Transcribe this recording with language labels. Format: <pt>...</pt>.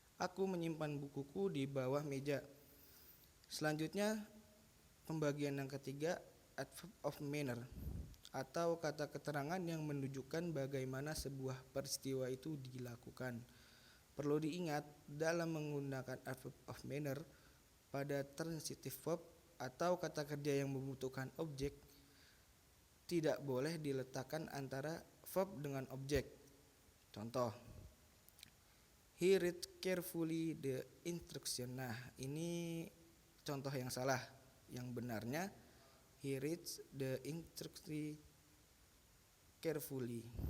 <id>Aku menyimpan bukuku di bawah meja. Selanjutnya, pembagian yang ketiga, adverb of manner atau kata keterangan yang menunjukkan bagaimana sebuah peristiwa itu dilakukan. Perlu diingat, dalam menggunakan adverb of manner pada transitive verb atau kata kerja yang membutuhkan objek, tidak boleh diletakkan antara verb dengan objek. Contoh,</id> <en>he read carefully the instruction.</en> <id>Nah, ini contoh yang salah. Yang benarnya,</id> <en>he reads the instruction carefully.</en>